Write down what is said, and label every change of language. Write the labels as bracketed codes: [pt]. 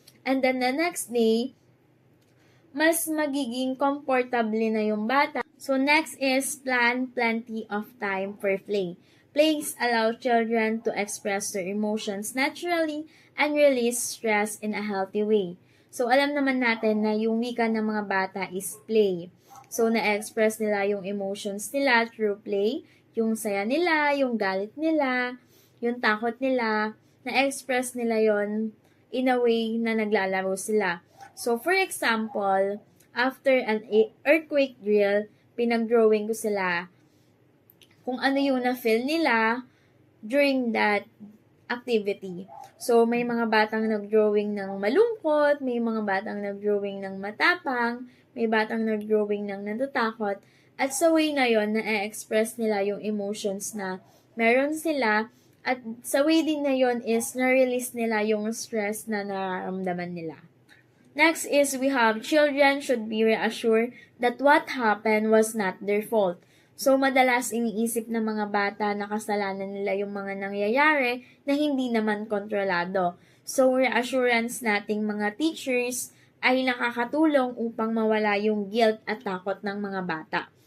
[en] And then the next day, [tl] mas magiging comfortable na yung bata. [en] So next is plan plenty of time for play. Plays allow children to express their emotions naturally and release stress in a healthy way. [tl] So alam naman natin na yung wika ng mga bata is play. So na-express nila yung emotions nila through play, yung saya nila, yung galit nila, yung takot nila, na-express nila yon [en] in a way [tl] na naglalaro sila. So for example, [en] after an earthquake drill, [tl] pinag-drawing ko sila kung ano yung na-feel nila during that activity. So, may mga batang nag-drawing ng malungkot, may mga batang nag-drawing ng matapang, may batang nag-drawing ng natatakot, at sa way na yon na-express nila yung emotions na meron sila, at sa way din na yon is na-release nila yung stress na nararamdaman nila. [en] Next is we have children should be reassured that what happened was not their fault. [tl] So, madalas iniisip ng mga bata na kasalanan nila yung mga nangyayari na hindi naman kontrolado. So, reassurance nating mga teachers ay nakakatulong upang mawala yung guilt at takot ng mga bata.